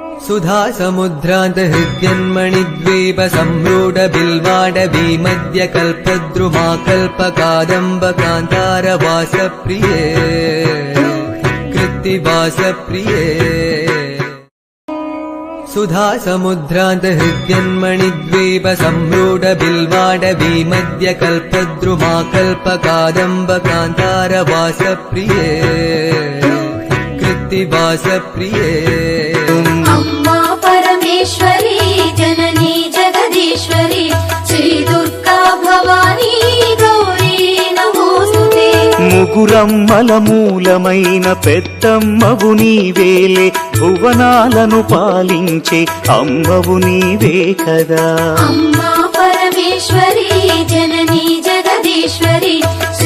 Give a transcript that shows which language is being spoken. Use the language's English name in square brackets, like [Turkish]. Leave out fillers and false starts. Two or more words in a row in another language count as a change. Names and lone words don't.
[Sanskrit] सुधा समुद्रांत हृद्यन्मणिद्वीप सम्रूढ बिल्वाडवी मध्य कल्पद्रुमा कल्पकादम्ब कान्तार वासप्रिये कृत्तिवासप्रिये सुधा समुद्रांत हृद्यन्मणिद्वीप सम्रूढ बिल्वाडवी मध्य कल्पद्रुमा कल्पकादम्ब कान्तार वासप्रिये कृत्तिवासप्रिये अम्मा परमेश्वरी जननी जगदीश्वरी श्री दुर्गा भवानी गौरी नमोस्तुते [Telugu] ముగురమ్మల మూలమైన పెద్దమ్మవు నీవేలే భువనాలను పాలించే అమ్మవు నీవే కదా [Sanskrit] अम्मा परमेश्वरी जननी जगदीश्वरी